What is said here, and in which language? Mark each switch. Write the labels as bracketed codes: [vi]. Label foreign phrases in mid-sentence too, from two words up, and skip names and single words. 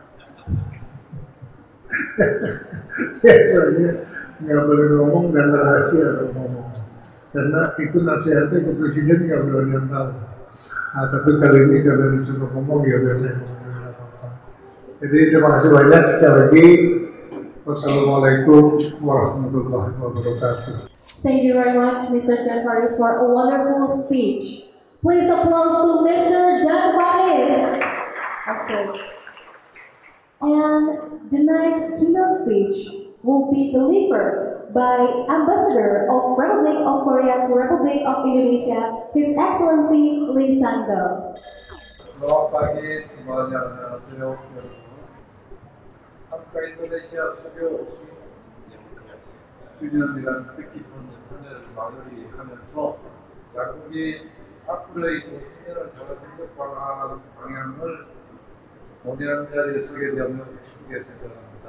[id] Biasanya nggak boleh ngomong dan rahasia kalau ngomong. Karena itu nasihatnya ke presiden nggak boleh yang tahu. Nah, tapi kali ini kalau disuruh ngomong ya biasanya ngomong apa-apa. Jadi terima kasih banyak sekali lagi. [ar] والسلام عليكم ورحمة الله وبركاته. [en] Thank you very much, Mr. Jan Faris, for a wonderful speech. Please applause to Mr. Jan Faris. Okay. And the next keynote speech will be delivered by Ambassador of Republic of Korea to Republic of Indonesia, His Excellency Lee Sang-do. [id] Selamat pagi semuanya, [ko] 안녕하세요. 한국 인도네시아 수교 50주년이라는 뜻깊은 은혜를 마무리하면서 양국이 앞으로의 50년을 더 행복 방향을 논의하는 자리에 서게 되면 기쁘게 생각합니다.